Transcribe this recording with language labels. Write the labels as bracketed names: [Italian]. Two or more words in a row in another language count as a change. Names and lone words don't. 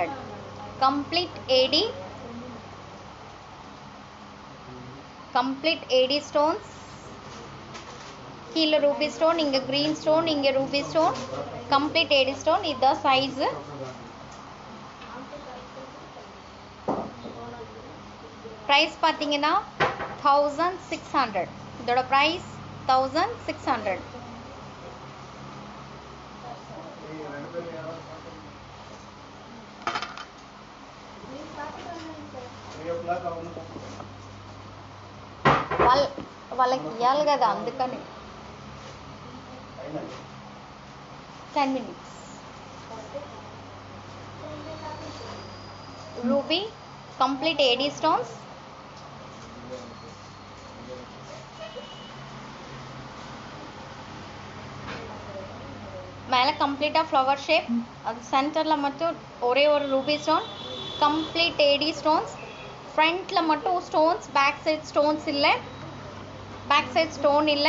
[English] Complete AD, complete AD stones, கீழே ruby stone, இங்கே green stone, இங்கே ruby stone, complete AD stone. [Tamil] இதுதான் சைஸு. ப்ரைஸ் பார்த்தீங்கன்னா 1600. இதோட ப்ரைஸ் 1600. [Telugu] వాళ్ళకి ఇవ్వాలి కదా, అందుకని 10 minutes. [English] Ruby complete AD stones, [Tamil] மேலே கம்ப்ளீட்டாக [English] flower shape, [Tamil] அது சென்டரில் மட்டும் ஒரே ஒரு [English] ruby stone, complete AD stones. [Tamil] ஃப்ரண்ட்டில் மட்டும் ஸ்டோன்ஸ், [English] back side stones [Tamil] இல்லை, [English] back side stone [Tamil] இல்லை.